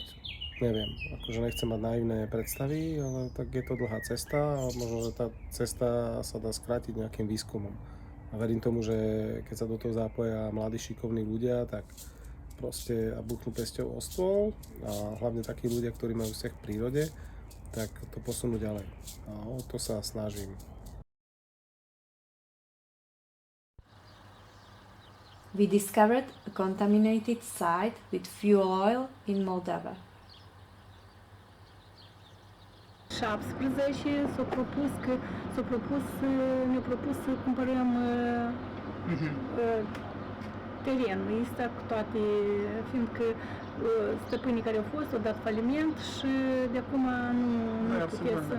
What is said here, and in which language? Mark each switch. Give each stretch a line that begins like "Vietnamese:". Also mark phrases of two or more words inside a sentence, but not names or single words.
Slovak: Neviem, akože nechcem mať naivné predstavy, ale tak je to dlhá cesta a možno, že tá cesta sa dá skrátiť nejakým výskumom. A verím tomu, že keď sa do toho zapoja mladí šikovní ľudia, tak proste a buchnú pesťou o stôl a hlavne takí ľudia, ktorí majú vzťah k prírode, tak to posunú ďalej. A o to sa snažím.
English: We discovered a contaminated site with fuel oil in Moldova.
Romanian: 17 ne-au propus să cumpărăm terenul ăsta cu toate, fiindcă stăpânii care au fost au dat faliment și de acum nu puteți să...